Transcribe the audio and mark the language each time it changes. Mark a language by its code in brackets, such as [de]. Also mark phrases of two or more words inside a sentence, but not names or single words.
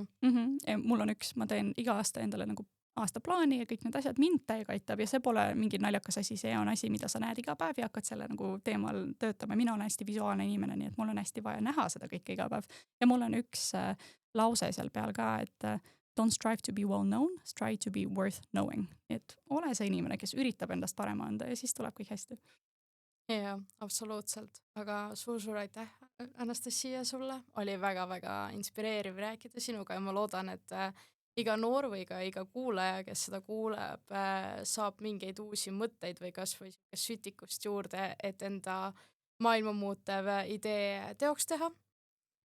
[et] Mul on ma teen iga aasta endale nagu aastaplaani ja kõik need asjad mind täiega aitab ja see pole mingi naljakas asi, see on asi, mida sa näed iga päev ja hakkad selle nagu teemal töötama. Mina olen hästi visuaalne inimene, nii et mul on hästi vaja näha seda kõike iga päev. Ja mul on üks lause seal peal ka, et [en] don't strive to be well known, strive to be worth knowing. [et] Et ole see inimene, kes üritab endast parema anda ja siis tuleb kõik hästi. Jaa, absoluutselt. Aga suur aitäh, Anastasia, sulle. Oli väga-väga inspireeriv rääkida sinuga ja ma loodan, et iga noor või ka iga kuulaja, kes seda kuuleb, saab mingeid uusi mõtteid või kas või sütikust juurde, et enda maailma muutev idee teoks teha.